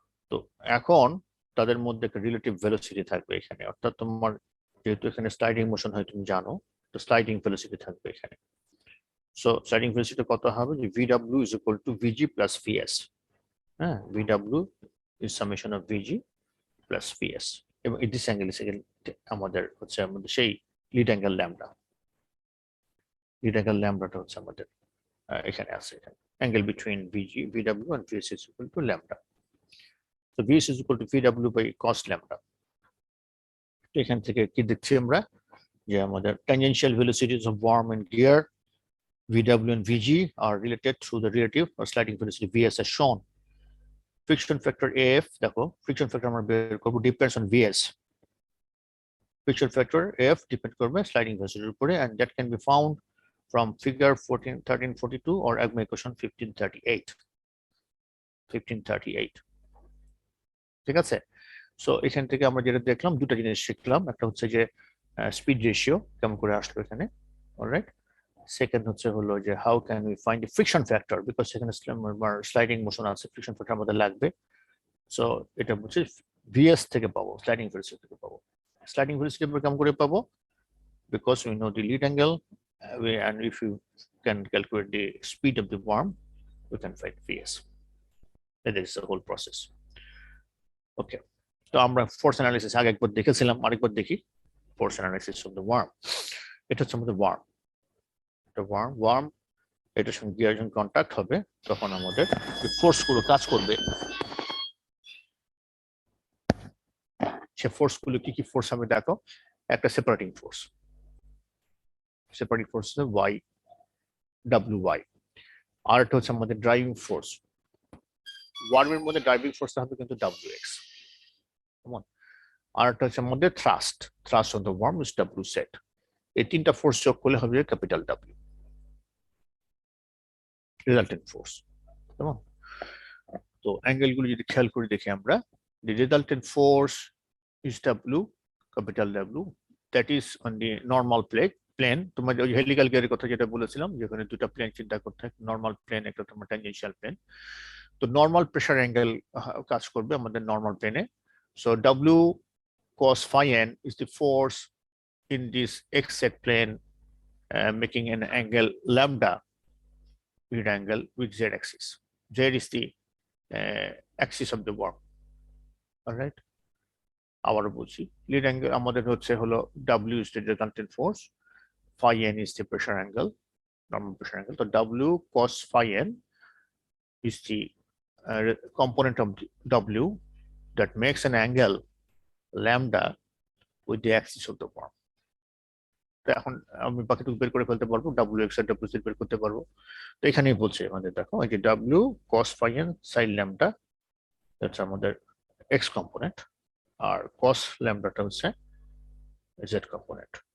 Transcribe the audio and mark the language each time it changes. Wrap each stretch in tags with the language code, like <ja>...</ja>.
<bn>তো এখন তাদের মধ্যে একটা রিলেটিভ ভেলোসিটি থাকবে এখানে, অর্থাৎ তোমার যেহেতু এখানে স্লাইডিং মোশন হয় তুমি জানো, তো স্লাইডিং ভেলোসিটি থাকবে এখানে। সো স্লাইডিং ভেলোসিটি কত হবে?</bn> <en>যে vw is equal to vg plus vs, হ্যাঁ, vw is summation of vg plus vs, এবং this angle is</en> <bn>আমাদের হচ্ছে আমাদের সেই লিড অ্যাঙ্গেল ল্যামডাটা হচ্ছে আমাদের এখানে আছে,</bn> <en>এখানে angle between vw and vs is equal to lambda, so vs is equal to vw by cos lambda।</en> <bn>তো এখান থেকে কি দেখছি আমরা, যে আমাদের</bn> <en>tangential velocities of worm and gear vw and vg are related through the relative or sliding velocity vs as shown। friction factor af, দেখো friction factor আমরা বের করব, depends on vs, friction factor af depend করবে sliding velocity উপরে, and that can be found from figure 1342 or AGMA equation 1538,</en> <bn>ঠিক আছে? So এখান থেকে আমরা যেটা দেখলাম, দুটো জিনিস শিখলাম, একটা হচ্ছে যে স্পিড রেশিও কেমন করে আসলো এখানে, অলরাইট। সেকেন্ড হচ্ছে হলো যে</bn> <en>how can we find the friction factor,</en> <bn>because সেখানে স্লাইডিং মোশন আছে, ফ্রিকশন ফ্যাক্টর আমাদের লাগবে। সো এটা হচ্ছে ভিএস থেকে পাবো, স্লাইডিং ভেলোসিটি থেকে পাবো। স্লাইডিং ভেলোসিটি আমরা কেমন করে পাবো?</bn> <en>Because we know the lead angle, and if you can calculate the speed of the worm, we can find vs. That is the whole process.</en> <bn>Okay, তো আমরা ফোর্স অ্যানালিসিস আগে একবার দেখেছিলাম, আরেকবার দেখি force analysis of the warm. এটা হচ্ছে আমাদের ওয়ার্ম, এটার সঙ্গে গিয়ার যখন কন্ট্যাক্ট হবে তখন আমাদের ফোর্স গুলো কাজ করবে, সে ফোর্স গুলো কি ফোর্স হবে দেখো, একটা separating force Y W Y, আর এটা হচ্ছে আমাদের ড্রাইভিং ফোর্স। ওয়ার্মের মধ্যে ড্রাইভিং ফোর্স হবে কিন্তু ডাব্লিউ এক্স, কেমন? আর একটা হচ্ছে আমাদের</bn> <en>Thrust on the worm is W set.</en> <bn>এই তিনটা ফোর্স যোগ করলে হবে ক্যাপিটাল ডাব্লিউ, রেজাল্টেন্ট ফোর্স, কেমন? তো অ্যাঙ্গেল গুলো যদি খেয়াল করে দেখি আমরা,</bn> <en>the resultant force is W, capital W, that is on the normal plane।</en> <bn>তোমার ওই হেলিক্যাল গিয়ারের কথা যেটা বলেছিলাম, যেখানে দুটো প্লেন চিন্তা করতে হয়, নর্মাল প্লেন, একটা তোমার ট্যানজেনশিয়াল প্লেন। তো নর্মাল প্রেসার অ্যাঙ্গেল কাজ করবে আমাদের নর্মাল প্লেনে।</bn> <en>So W cos phi n is the force in this x-z plane, making an angle lambda, lead angle with z axis. Z is the axis of the worm, all right?</en> <bn>আবারও বলছি, lead angle আমাদের হচ্ছে হলো</bn> <en>W is the resultant force, phi n is the pressure angle, normal pressure angle. So W cos phi n is the component of W that makes an angle lambda with the axis of the worm.</en> <bn>তো এখন আমি বাকিটুকু বের করে ফেলতে পারবো, wx আর wz বের করতে পারবো। তো এখানেই বলছে আমাদের, দেখো এই যে</bn> <en>w cos phi n sin lambda, that's আমাদের x component,</en> <bn>আর cos ল্যামডাটা হচ্ছে z কম্পোনেন্ট।</bn>